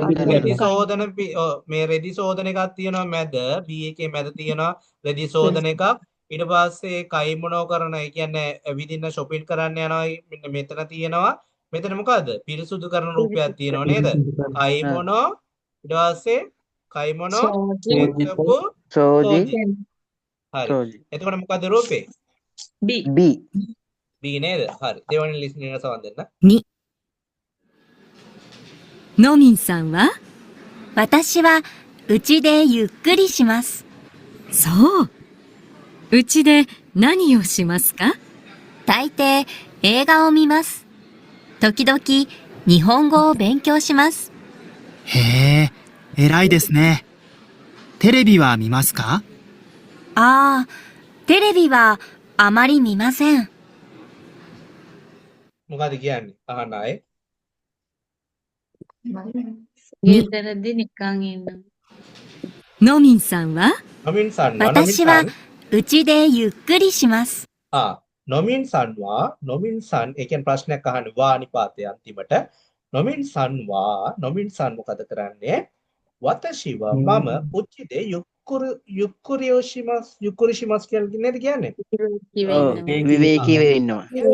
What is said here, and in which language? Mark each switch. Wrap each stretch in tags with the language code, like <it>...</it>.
<si>රෙදි සෝදන මේ රෙදි සෝදන එකක් තියෙනවා මැද B එකේ මැද තියෙනවා රෙදි සෝදන එකක් ඊට පස්සේ කයිමොනෝ කරන ඒ කියන්නේ විදින්න shopping කරන්න යනවා මෙන්න මෙතන තියෙනවා මෙතන මොකද්ද පිරිසුදු කරන රූපයක් තියෙනවා නේද කයිමොනෝ ඊට පස්සේ කයිමොනෝ එතකො සෝදි හරි එතකොට මොකද්ද රූපේ B B නේද හරි දෙවෙනි ලිස්ට් එකට සමන් දෙන්න</si> <ja>2のみんさんは私は家でゆっくりします。そう。うちで何をしますか？大抵映画を見ます。時々日本語を勉強します。へえ、偉いですね。テレビは見ますか？ああ、テレビはあまり見ません。</ja> <si>මොකද කියන්නේ අහන්න ආයේ ගෙදරදී නිකන් ඉන්නවා.</si> <ja>のみんさんはノミンさんは私は家でゆっくりします。</ja> <si>නොමින් සන්වා නොමින් සන් ඒ කියන්නේ ප්‍රශ්නයක් අහන්නේ වා නිපාතය අන්තිමට නොමින් සන් මොකද කරන්නේ</si> <ja>වතශිව මම උච්චිදේ යුක්කුරි ශිමස්</ja> <si>කියන්නේ කියන්නේ විවේකීව ඉන්නවා</si>